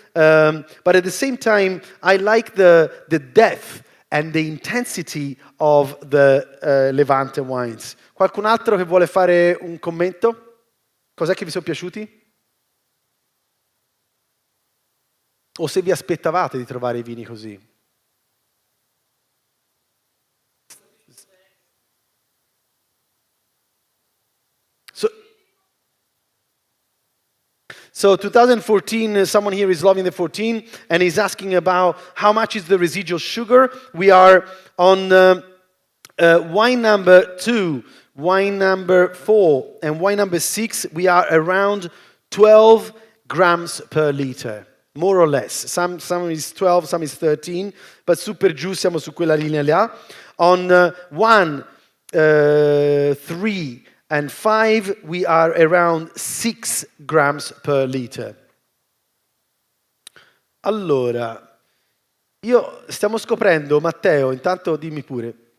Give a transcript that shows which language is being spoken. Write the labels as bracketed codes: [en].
[en] But at the same time, I like the depth and the intensity of the Levante wines. [it] Qualcun altro che vuole fare un commento? Cos'è che vi sono piaciuti? O se vi aspettavate di trovare i vini così? [en] So 2014, someone here is loving the 14 and is asking about how much is the residual sugar. We are on wine number 2, wine number 4, and wine number 6. We are around 12 grams per liter, more or less. Some is 12, some is 13, but [it] super giù siamo su quella linea là. [en] On 1, 3, and 5, we are around 6 grams per liter. [it] Allora, stiamo scoprendo, Matteo, intanto dimmi pure.